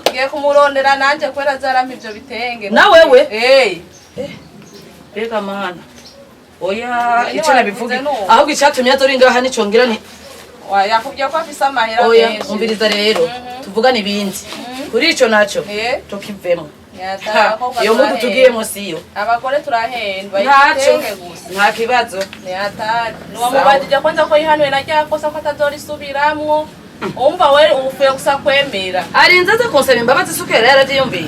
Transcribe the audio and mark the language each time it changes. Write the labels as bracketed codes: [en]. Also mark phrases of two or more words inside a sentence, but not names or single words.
[rn] ngiye kumurondera nanje kwera zarampa ivyo bitenge na wewe reka mana oya icyo nabivuga ahubwo icyatumye azori ngaha nicongera ni yakubwiye ko afise amahera oya umviriza rero tuvugana ibindi kuri ico naco tukivemo iyo mudu tugiyemo siyo abagore turahendwa igitenge gusa nta kibazo niwamubajije kwanza ko yihanuye na ryakosa ko atazorisubiramwo umva we uvuye gusa kwemera arinze aza kunsaba imbabazi isuku yari yaravyiyumviye